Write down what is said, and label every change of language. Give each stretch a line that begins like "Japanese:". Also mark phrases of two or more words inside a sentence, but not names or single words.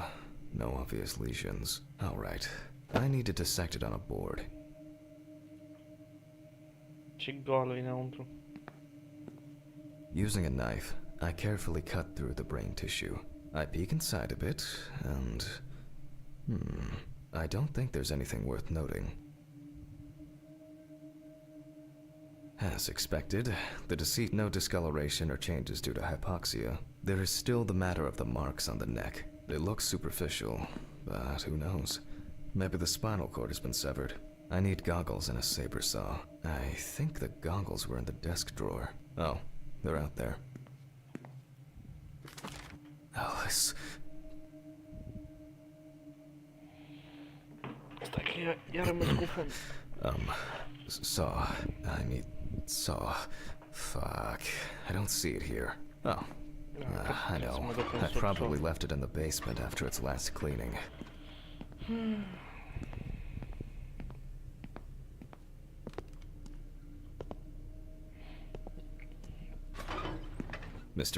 English: No obvious lesions. Alright. I need to dissect it on a board.
Romanian: Ce goală înăuntru.
English: Using a knife, I carefully cut through the brain tissue. I peek inside a bit, and... I don't think there's anything worth noting. As expected, the deceased no discoloration or changes due to hypoxia. There is still the matter of the marks on the neck. It looks superficial, but who knows? Maybe the spinal cord has been severed. I need goggles and a saber saw. I think the goggles were in the desk drawer. Oh, they're out there. Alice.
Romanian: Stai că iar mă confund.
English: Saw. I mean, saw. Fuck. I don't see it here. Oh. I know. I probably left it in the basement after its last cleaning. Mr.